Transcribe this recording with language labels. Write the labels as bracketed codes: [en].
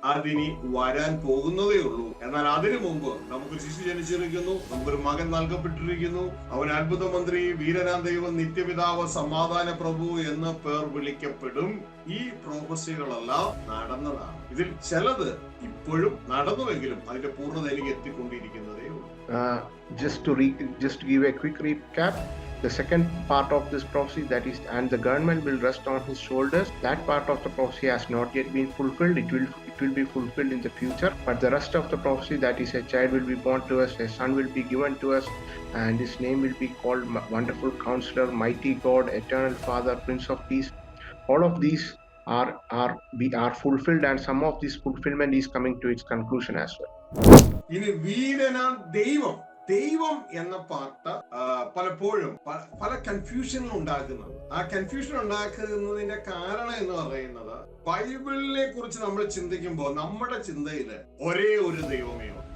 [ml] അതിനി വരാൻ പോകുന്നതേ ഉള്ളൂ. എന്നാൽ അതിനു മുമ്പ് നമുക്ക് ശിശു ജനിച്ചിരിക്കുന്നു, നമുക്കൊരു മകൻ നൽകപ്പെട്ടിരിക്കുന്നു. അവൻ അത്ഭുത മന്ത്രി, വീരനാം ദൈവം, നിത്യപിതാവ്, സമാധാന പ്രഭു എന്ന് പേർ വിളിക്കപ്പെടും. ഈ പ്രോഫസികളെല്ലാം നടന്നതാണ്. ഇതിൽ ചിലത് ഇപ്പോഴും നടന്നുവെങ്കിലും അതിന്റെ പൂർണ്ണതയിലേക്ക് എത്തിക്കൊണ്ടിരിക്കുന്നതേ ഉള്ളൂ. [en] Just to give a quick recap, the second part of this prophecy, that is, and the government will rest on his shoulders, that part of the prophecy has not yet been fulfilled. It will be fulfilled in the future. But the rest of the prophecy, that is, a child will be born to us, a son will be given to us, and his name will be called Wonderful Counselor, Mighty God, Eternal Father, Prince of Peace. All of these are fulfilled, and some of this fulfillment is coming to its conclusion as well. [ml] ഇനി വീരനാം ദൈവം എന്ന part പലപ്പോഴും പല കൺഫ്യൂഷനും ഉണ്ടാക്കുന്നത്. ആ confusion ഉണ്ടാക്കുന്നതിന്റെ കാരണം എന്ന് പറയുന്നത്, ബൈബിളിനെ കുറിച്ച് നമ്മൾ ചിന്തിക്കുമ്പോൾ നമ്മുടെ ചിന്തയില് ഒരേ ഒരു ദൈവമേ ഉള്ളൂ.